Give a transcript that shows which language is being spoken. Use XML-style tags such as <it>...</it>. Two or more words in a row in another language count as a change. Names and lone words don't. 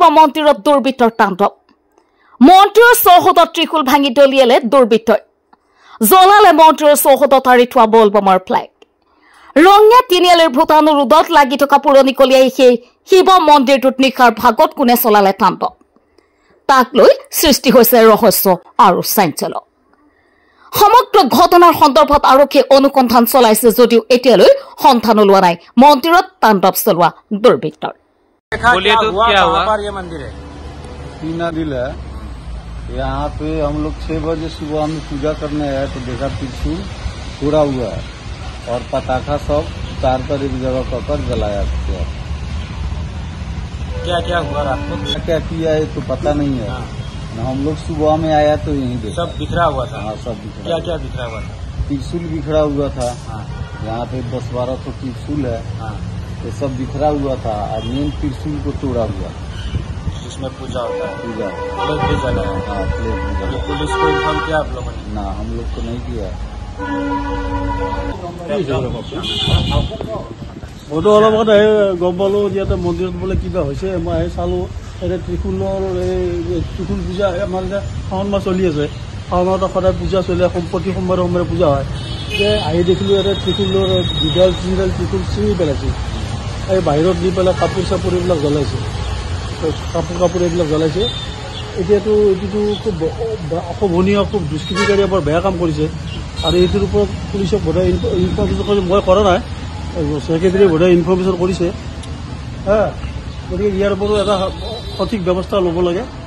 <as>মন্দিৰত দুৰ্বৃত্তৰ তাণ্ডৱ মন্দিৰৰ চৌহদত ত্ৰিশূল ভাঙি দলিয়ালে দুৰ্বৃত্তই জ্বলালে মন্দিৰৰ চৌহদত আঁৰি থোৱা বলবমৰ ফ্লেগ ৰঙিয়া তিনিআলিৰ ভূটান ৰোডত লাগি থকা পুৰণি কলিয়াই সেই শিৱ মন্দিৰটোত নিশাৰ ভাগত কোনে চলালে তাণ্ডৱ তাক লৈ সৃষ্টি হৈছে ৰহস্য আৰু চাঞ্চল্য সমগ্ৰ ঘটনাৰ সন্দৰ্ভত আৰক্ষীয়ে অনুসন্ধান চলাইছে যদিও এতিয়ালৈ সন্ধান ওলোৱা নাই মন্দিৰত তাণ্ডৱ চলোৱা দুৰ্বৃত্তৰ</as> <hi>यहाँ पे हम लोग 6 बजे सुबह में पूजा करने आए तो देखा त्रिशूल पूरा हुआ है और पटाखा सब उतार कर एक जगह पकड़ जलाया गया। क्या क्या हुआ रात को? क्या किया है तो पता नहीं है। हम लोग सुबह में आया तो यहीं देखा सब बिखरा हुआ था। हाँ सब बिखरा। क्या क्या बिखरा हुआ था? त्रिशूल बिखरा हुआ था। यहाँ पे 10-12 तो त्रिशूल है। ये सब बिखरा हुआ था और मेन त्रिशूल को तोड़ा हुआ इसमें पूजा होता है। पूजा फ्लैग भी जला है। हाँ फ्लैग भी जला। पुलिस को इन्फॉर्म किया आप लोगों ने? ना हम लोग को नहीं किया।</hi> <as>মইতো অলপ আগতে গম পালোঁ যে ইয়াতে মন্দিৰত বোলে কিবা হৈছে মই আহি চালোঁ এতিয়া ত্ৰিশূলৰ ত্ৰিশূল পূজা আমাৰ এতিয়া শাওণ মাহ চলি আছে শাওণ মাহত সদায় পূজা চলে প্ৰতি সোমবাৰে সোমবাৰে পূজা হয় যে আহি দেখিলোঁ ইয়াতে ত্ৰিশূলৰ দুডাল তিনিডাল ত্ৰিশূল ছিঙি পেলাইছে এই বাহিৰত নি পেলাই কাপোৰ চাপোৰ এইবিলাক জ্বলাইছে কাপোৰ এইবিলাক জ্বলাইছে এতিয়াতো এইটোতো খুব অশোভনীয় খুব দুষ্কৃতিকাৰীয়ে বৰ বেয়া কাম কৰিছে আৰু এইটোৰ ওপৰত পুলিচক বোধহয় ইনফৰ্মেশ্যন কৰি মই কৰা নাই ছেক্ৰেটাৰীয়ে বোধহয় ইনফৰ্মেশ্যন কৰিছে হা গতিকে ইয়াৰ ওপৰত এটা সঠিক ব্যৱস্থা ল'ব লাগে</as>